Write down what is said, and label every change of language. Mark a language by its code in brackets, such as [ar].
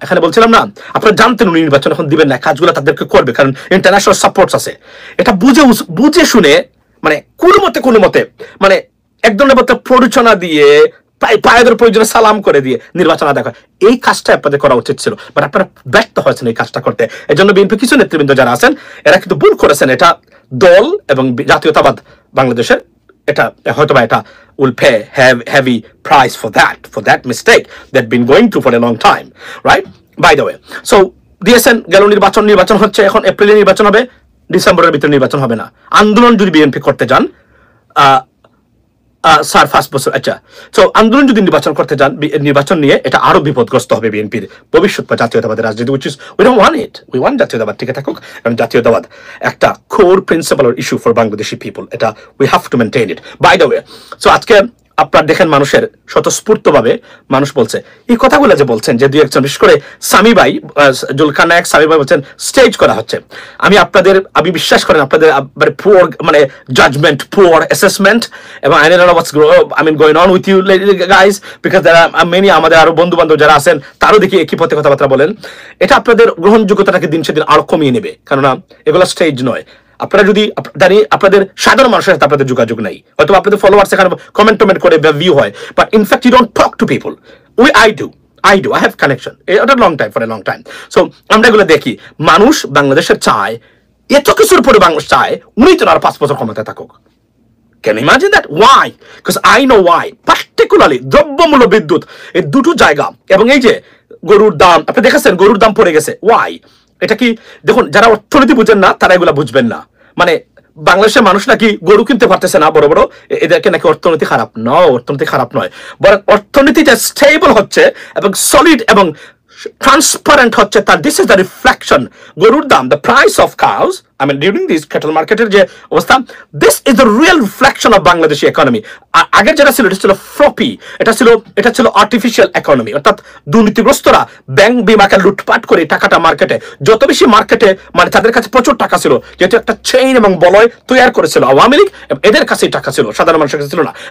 [bn] এখানে বলছিলাম না, আপনারা জানতেন উনি নির্বাচন এখন দিবেন না, কাজগুলো তাদেরকে করবে, কারণ ইন্টারন্যাশনাল সাপোর্টস আছে। এটা বুঝে শুনে মানে কোনো মতে মানে এক ধরনের প্ররোচনা দিয়ে, পায়েদের প্রয়োজনে সালাম করে দিয়ে নির্বাচন আদায় করে, এই কাজটা আপনাদের করা উচিত ছিল, বাট আপনারা ব্যর্থ হয়েছেন এই কাজটা করতে। এই জন্য বিএনপি কিছু নেতৃবৃন্দ যারা আছেন এরা কিন্তু ভুল করেছেন। এটা দল এবং জাতীয়তাবাদ বাংলাদেশের, এটা হয়তোবা এটা [en] will pay heavy price for that mistake that been going through for a long time, right? By the way, so [bn] দিয়েছেন গেল নির্বাচন হচ্ছে, এখন এপ্রিলে নির্বাচন হবে, ডিসেম্বরের ভিতরে নির্বাচন হবে না। আন্দোলন যদি বিএনপি করতে যান, স্যার 5 বছর, আচ্ছা, তো আন্দোলন যদি নির্বাচন করতে যান, নির্বাচন নিয়ে এটা আরো বিপদগ্রস্ত হবে বিএনপির ভবিষ্যৎ বা জাতীয়তাবাদের রাজনীতি, [en] which is we don't want it, we want [bn] জাতীয়তাবাদ টিকে থাকুক, কারণ জাতীয়তাবাদ একটা core principal [en] or issue for Bangladeshi people, [bn] এটা [en] we have to maintain it. By the way, so [bn] আজকে আপনার দেখেন মানুষের স্বতঃস্ফূর্তভাবে মানুষ বলছে এই কথাগুলো, যে বলছেন যে দুই একজন, বিশেষ করে সামি ভাই, জুলকার নায়ক সামি ভাই বলছেন স্টেজ করা হচ্ছে। আমি বিশ্বাস করেন আপনাদের পুয়ার মানে জাজমেন্ট, পুয়ার অ্যাসেসমেন্ট, এবং [en] I don't know what's going on with you guys, because there are many, [bn] আমাদের আরো বন্ধু বান্ধব যারা আছেন তারও দেখি একই পথে কথাবার্তা বলেন। এটা আপনাদের গ্রহণযোগ্যতাটাকে দিন সেদিন আরো কমিয়ে নেবে, কেননা এগুলো স্টেজ নয়। আপনারা যদি জানি আপনাদের সাধারণ মানুষের সাথে আপনাদের যোগাযোগ নাই, হয়তো আপনাদের ফলোয়ার্স এখানে কমেন্ট করে ভিউ হয়, but [en] In fact you don't talk to people. I do, I have connection for a long time. So [bn] আমরা এগুলো দেখি, মানুষ বাংলাদেশের চায়, এত কিছুর পরে বাংলাদেশ চায় উনি তো আর 5 বছর ক্ষমতায় থাকুক। [en] Can you imagine that? Why? Because I know why. Particularly [bn] দ্রব্যমূল্য, বিদ্যুৎ, এই দুটো জায়গা, এবং এই যে গরুর দাম, আপনি দেখেছেন গরুর দাম পড়ে গেছে। [en] Why? [bn] এটা কি দেখুন, যারা অর্থনীতি বুঝেন না তারা এগুলা বুঝবেন না। মানে বাংলাদেশের মানুষ নাকি গরু কিনতে পারতেছে না বড় বড়, এদেরকে নাকি অর্থনীতি খারাপ। অর্থনীতি খারাপ নয়, বরং অর্থনীতি যে স্টেবল হচ্ছে এবং সলিড এবং ট্রান্সপারেন্ট হচ্ছে, তার [en] This is the reflection. [bn] গরুর দাম, [en] the price of cows, I mean during this cattle marketer [bn] যে অবস্থা, [en] this is the real reflection of Bangladeshi economy. [bn] আগের যেটা ছিল এটা ছিল ফ্লপি, এটা ছিল আর্টিফিশিয়াল ইকোনমি, অর্থাৎ দুর্নীতিগ্রস্তরা ব্যাংক বিমাকে লুটপাট করে টাকাটা মার্কেটে, যত বেশি মার্কেটে মানে তাদের কাছে প্রচুর টাকা ছিল, যেহেতু একটা চেইন এবং বলয় তৈরি করেছিল আওয়ামী লীগ, এদের কাছেই টাকা ছিল, সাধারণ মানুষের কাছে ছিল না।